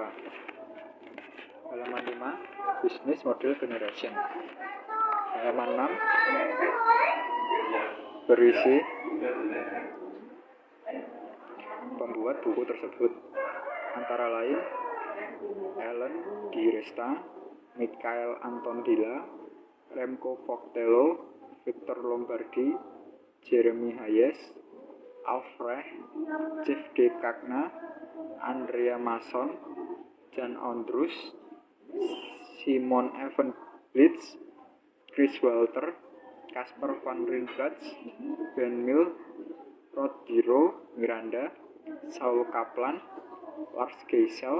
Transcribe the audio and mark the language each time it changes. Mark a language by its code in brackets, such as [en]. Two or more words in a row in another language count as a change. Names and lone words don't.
[id] Halaman 5 Business Model Generation. Halaman 6 berisi pembuat buku tersebut, antara lain Ellen Di Resta, Michael Antondila, Remco Vogtelo, Victor Lombardi, Jeremy Hayes, Alfred, Jeff De Cagna, Andrea Mason, Jan Ondrus, Simon Evan Blitz, Chris Walter, Casper van Rietveld, Ben Mill, Rodrigo Miranda, Saul Kaplan, Lars Geisel,